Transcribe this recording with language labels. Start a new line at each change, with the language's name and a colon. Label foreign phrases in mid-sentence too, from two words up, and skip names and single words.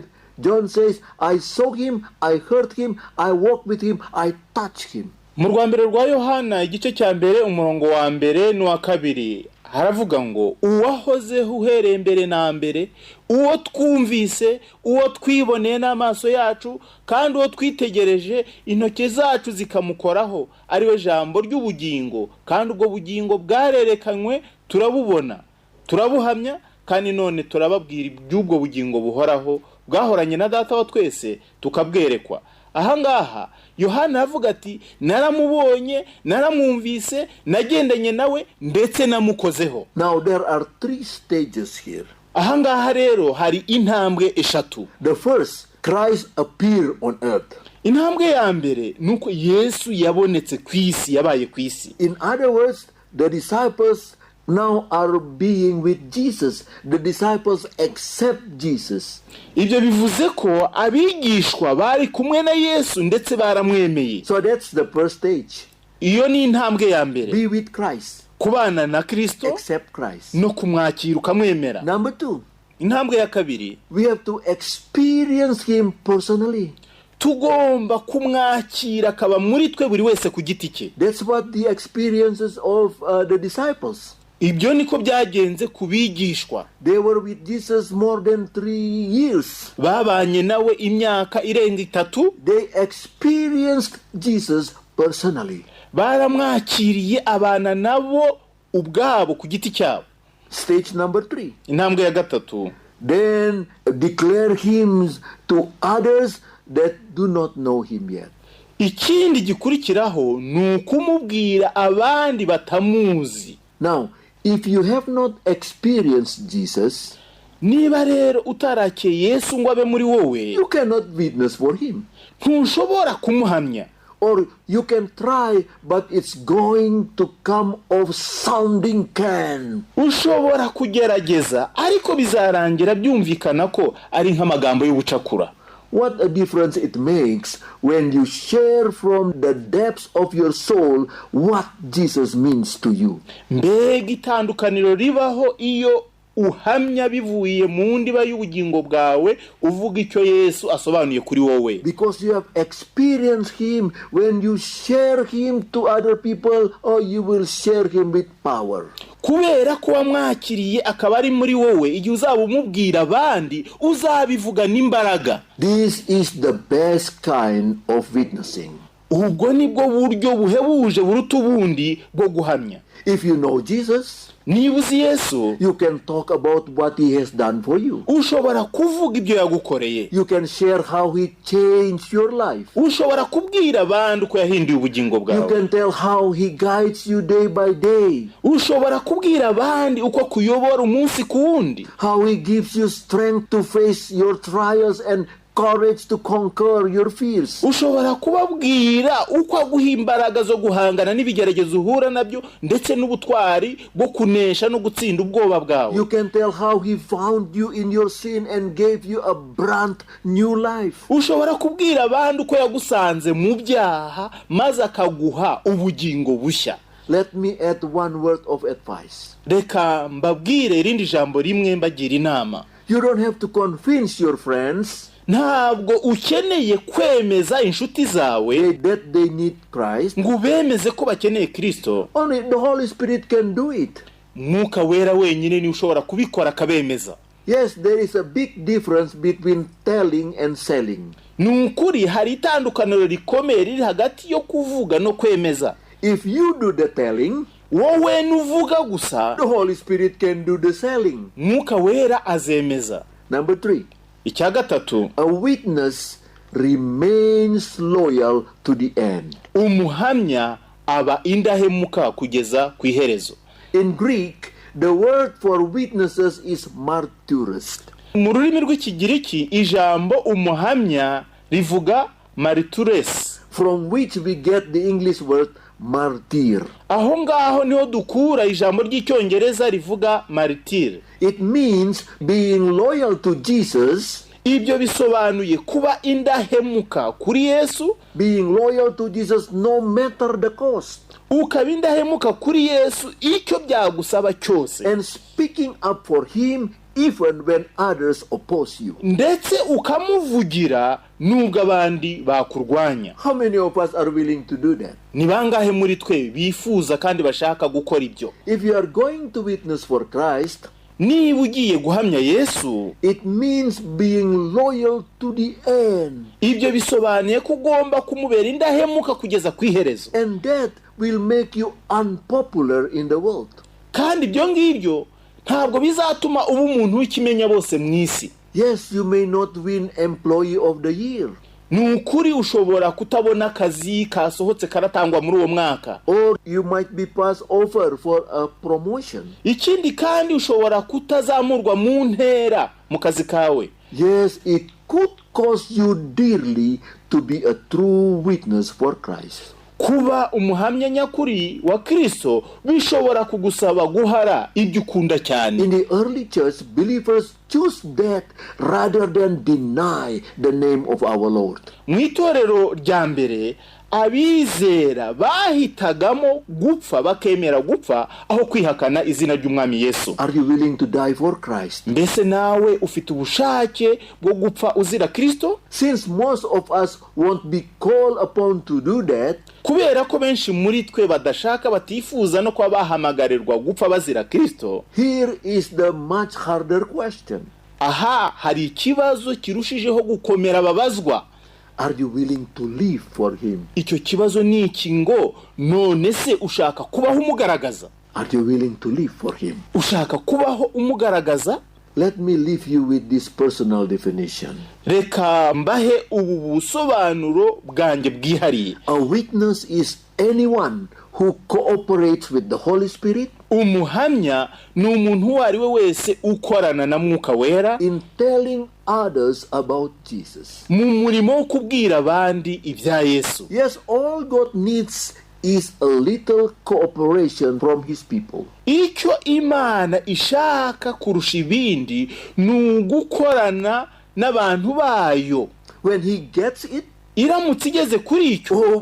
English: John says, I saw him, I heard him, I walked with him, I touched him.
Kinyarwanda: Mu rwambere rwa Yohana igice cya mbere umurongo wa mbere n'uwa kabiri haravuga ngo uwahozeho uhereye mbere na mbere, uwo twumvise, uwo twiboneye n'amaso yacu, kandi uwo twitegereje intoki zacu zikamukoraho, ariwe jambo ry'ubugingo, kandi ubwo bugingo bwarerekanywe, turabubona, turabuhamya, kandi none turababwira iby'ubwo bugingo buhoraho bwahoranye na Data wa twese tukabwerekwa. Ahangaha Yohana avuga ati naramubonye, naramwumvise, nagendanye nawe ndetse namukozeho.
English: Now there are 3 stages here.
Kinyarwanda: Ahangaha rero hari intambwe eshatu.
English: The first, Christ appeared on earth.
Kinyarwanda: Intambwe ya mbere nuko Yesu yabonetse ku isi, yabaye ku isi.
English: In other words, the disciples now are being with Jesus. The disciples accept Jesus.
Kinyarwanda: Ibyo bivuze ko abigishwa bari kumwe na Yesu ndetse baramwemeye.
English: So that's the first stage.
Kinyarwanda: Iyo ni intambwe ya mbere.
English: Be with Christ.
Kinyarwanda: Kubana na Kristo.
English: Accept Christ.
Kinyarwanda: No kumwakira ukamwemera.
English: Number 2.
Kinyarwanda: Intambwe ya kabiri.
English: We have to experience him personally.
Kinyarwanda: Tugomba kumwakira akaba muri twe buri wese ku giti cye.
English: That's what the experiences of the disciples.
Kinyarwanda: Ibyo niko byagenze kubigishwa.
English: They were with Jesus more than 3 years.
Kinyarwanda: Babanye nawe imyaka irenga 3.
English: They experienced Jesus personally.
Kinyarwanda: Baramwakiriye abana nabo ubwabo ku giti cyabo.
English: Stage number 3.
Kinyarwanda: Intambwe ya gatatu.
English: Then declare him to others that do not know him yet.
Kinyarwanda: Ikindi gikurikiraho ni ukumubwira abandi batamuzi.
English: Now, if you have not experienced Jesus,
Kinyarwanda: niba rero utarakeye Yesu ngo abe muri wowe,
English: you cannot witness for him.
Kinyarwanda: Ntushobora kumuhamya.
English: Or you can try, but it's going to come off sounding can.
Kinyarwanda: Ushobora kugerageza ariko bizarangira byumvikana ko ari nk'amagambo y'ubucakura.
English: What a difference it makes when you share from the depths of your soul what Jesus means to you.
Kinyarwanda: Mbega itandukaniro ribaho iyo uhamya bivuye mu ndiba y'ubugingo bwawe uvuga icyo Yesu asobanuye kuri wowe.
English: Because you have experienced him. When you share him to other people, or you will share him with power.
Kinyarwanda: Kubera ko wamwakiriye akaba ari muri wowe, igihe uzaba umubwira abandi uzabivuga n'imbaraga.
English: This is the best kind of witnessing.
Kinyarwanda: ubwo nibwo buryo buhebuje buruta ubundi bwo guhamya.
English: If you know Jesus,
Kinyarwanda: niba uzi Yesu,
English: you can talk about what he has done for you.
Kinyarwanda: ushobora kuvuga ibyo yagukoreye.
English: You can share how he changed your life.
Kinyarwanda: ushobora kubwira abandi uko yahinduye ubugingo
English: You
Kinyarwanda: bwawe.
English: can tell how he guides you day by day.
Kinyarwanda: ushobora kubwira abandi uko akuyobora umunsi ku wundi.
English: How he gives you strength to face your trials and courage to conquer your fears.
Kinyarwanda: ushobora kubabwira uko aguha imbaraga zo guhangana n'ibigeragezo uhura nabyo ndetse n'ubutwari bwo kunesha no gutsinda ubwoba bwawe.
English: You can tell how he found you in your sin and gave you a brand new life.
Kinyarwanda: ushobora kubwira abandi uko yagusanze mu byaha maze akaguha ubugingo bushya.
English: Let me add one word of advice.
Kinyarwanda: reka mbabwire irindi jambo rimwe mbagira inama.
English: You don't have to convince your friends
Kinyarwanda: ntabwo ukeneye kwemeza inshuti zawe
English: that they need Christ.
Kinyarwanda: ngo bemeze ko bakeneye Kristo.
English: Only the Holy Spirit can do it.
Kinyarwanda: Mwuka wera wenyine ni ushobora kubikora akabemeza.
English: Yes, there is a big difference between telling and selling.
Kinyarwanda: Nukuri hari itandukaniro rikomeye riri hagati yo kuvuga no kwemeza.
English: If you do the telling,
Kinyarwanda: wowe nuvuga gusa,
English: the Holy Spirit can do the selling.
Kinyarwanda: Mwuka wera azemeza.
English: Number 3.
Kinyarwanda: icya gatatu,
English: A witness remains loyal to the end.
Kinyarwanda: umuhamya aba indahemuka kugeza ku iherezo.
English: In Greek, the word for witnesses is martyrs.
Kinyarwanda: mu rurimi rw'ikigiriki ijambo umuhamya rivuga martyres,
English: from which we get the English word martyr.
Kinyarwanda: aho ngaho niho dukura ijambo ry'icyongereza rivuga martyr.
English: It means being loyal to Jesus,
Kinyarwanda: ibyo bisobanuye kuba indahemuka kuri Yesu,
English: being loyal to Jesus no matter the cost,
Kinyarwanda: ukaba indahemuka kuri Yesu icyo byagusaba cyose,
English: and speaking up for him even when others oppose you.
Kinyarwanda: ndetse ukamuvugira nubwo abandi bakurwanya.
English: How many of us are willing to do that?
Kinyarwanda: Ni bangahe muri twe bifuza kandi bashaka gukora ibyo?
English: If you are going to witness for Christ,
Kinyarwanda: niba ugiye guhamya Yesu,
English: it means being loyal to the end.
Kinyarwanda: ibyo bisobanuye ko ugomba kumubera indahemuka kugeza ku iherezo,
English: And that will make you unpopular in the world.
Kinyarwanda: kandi ibyo ngibyo ntabwo bizatuma uba umuntu w'ikimenya bose mu isi.
English: Yes, you may not win Employee of the Year,
Kinyarwanda: ni ukuri ushobora kutabona akazi kasohotse karatangwa muri uwo mwaka,
English: or you might be passed over for a promotion.
Kinyarwanda: ikindi kandi ushobora kutazamurwa mu ntera mu kazi kawe.
English: Yes, it could cost you dearly to be a true witness for Christ.
Kinyarwanda: kuba umuhamya nyakuri wa Kristo bishobora kugusaba guhara ibyo ukunda cyane.
English: In the early church, believers choose death rather than deny the name of our Lord.
Kinyarwanda: mu itorero rya mbere abizera bahitagamo gupfa, bakemera gupfa aho kwihakana izina ry'umwami Yesu.
English: Are you willing to die for Christ?
Kinyarwanda: mbese nawe ufite ubushake bwo gupfa uzira Kristo?
English: Since most of us won't be called upon to do that,
Kinyarwanda: kubera ko benshi muri twe badashaka, batifuza no kuba bahamagarirwa gupfa bazira Kristo,
English: here is the much harder question.
Kinyarwanda: aha hari ikibazo kirushijeho gukomera babazwa.
English: Are you willing to live for him?
Kinyarwanda: icyo kibazo ni iki ngo none se ushaka kubaho umugaragaza?
English: Are you willing to live for him?
Kinyarwanda: ushaka kubaho umugaragaza?
English: Let me leave you with this personal definition.
Kinyarwanda: reka mbahe ubu busobanuro bwanjye bwihariye.
English: A witness is anyone who cooperates with the Holy Spirit
Kinyarwanda: umuhamya ni umuntu uwo ari we wese ukorana na Mwuka wera
English: in telling others about Jesus.
Kinyarwanda: mu murimo wo kubwira abandi ibya Yesu.
English: Yes, all God needs is a little cooperation from his people.
Kinyarwanda: icyo Imana ishaka kurusha ibindi ni ugukorana n'abantu bayo.
English: When he gets it,
Kinyarwanda: iramutse igeze kuri icyo,